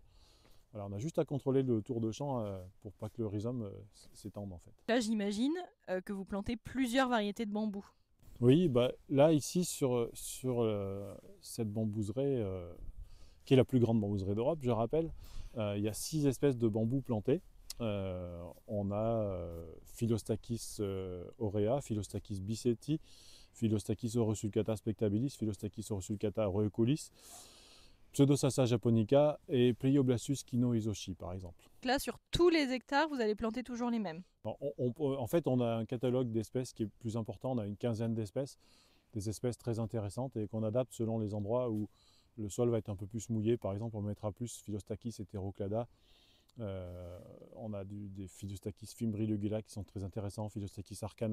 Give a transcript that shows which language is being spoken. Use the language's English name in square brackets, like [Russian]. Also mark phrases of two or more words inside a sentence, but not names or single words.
[French] Voilà, on a juste à contrôler le tour de champ pour pas que le rhizome s'étende en fait. Là, j'imagine que vous plantez plusieurs variétés de bambou. Oui, bah, là ici sur cette bambouseraie, qui est la plus grande bambouseraie d'Europe, je rappelle, il y a 6 espèces de bambous plantés. On a Philostachys aurea, Philostachys bissetti, Philostachys aurosulcata spectabilis, Philostachys aurosulcata reucolis, Pseudosassa japonica et Plioblassus kino-isoshi par exemple. Là, sur tous les hectares, vous allez planter toujours les mêmes. En fait, on a un catalogue d'espèces qui est plus important, on a une quinzaine d'espèces, des espèces très intéressantes et qu'on adapte selon les endroits où le sol va être un peu plus mouillé. Par exemple, on mettra plus Philostachys heteroclada. On a des Philostachys fimbriligula qui sont très intéressants, Philostachys arcana.